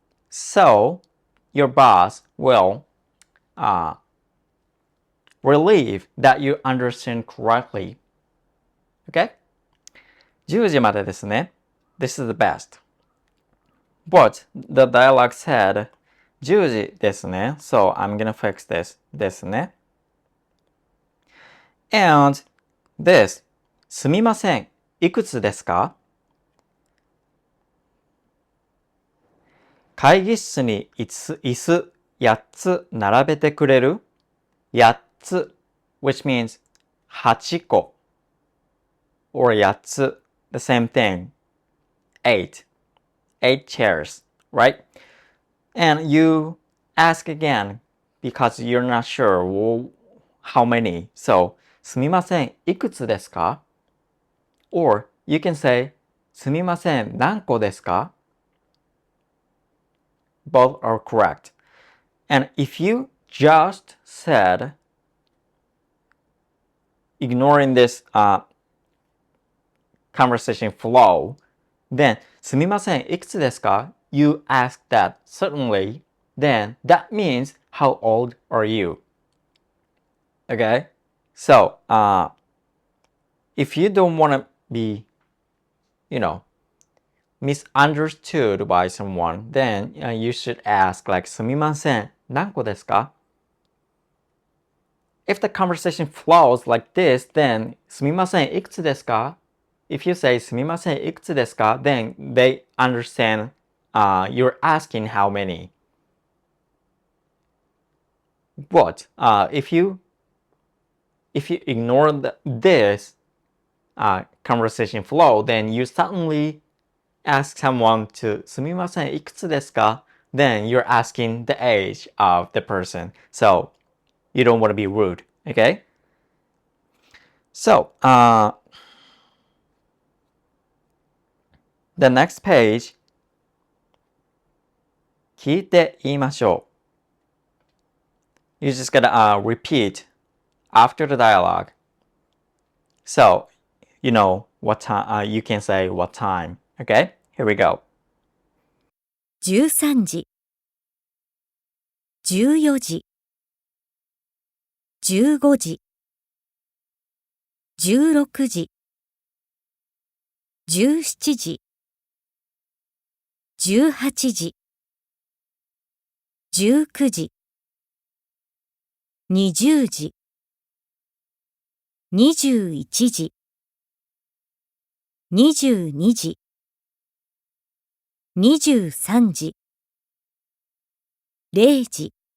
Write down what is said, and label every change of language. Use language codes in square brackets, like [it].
[en] So, your boss will relieve that you understand correctly. Okay? [ja] 10時までですね。 [en] This is the best. But the dialogue said [ja] 10時ですね。 [en] So I'm gonna fix this. [ja] ですね。 And this すみません。いくつですか？会議室に椅子8つ並べてくれる？ [en] 8つ which means 8個 or 8つ the same thing. 8 chairs, right? And you ask again because you're not sure how many. So, [ja] すみません、いくつですか？ [en] Or you can say, [ja] すみません、何個ですか？ [en] Both are correct. And if you just said, ignoring this conversation flow, then [ja] すみません、いくつですか？ [en] You ask that certainly, then that means how old are you? Okay? So, if you don't want to be, misunderstood by someone, then you should ask like [ja] すみません、何個ですか? [en] If the conversation flows like this, then [ja] すみません、いくつですか? [en] If you say [ja] すみません、いくつですか? [en] Then they understand you're asking how many. But if you ignore this conversation flow, then you suddenly ask someone to [ja] すみません、いくつですか? [en] Then you're asking the age of the person. So you don't want to be rude, okay? So the next page, [ja] 聞いて言いましょう. [en] You just gotta repeat after the dialogue. So, you know what time, you can say what time. Okay? Here we go. [ja] 13時、14時、15時、 16時、17時、18時、19時、20時、21時、22時、23時、0時。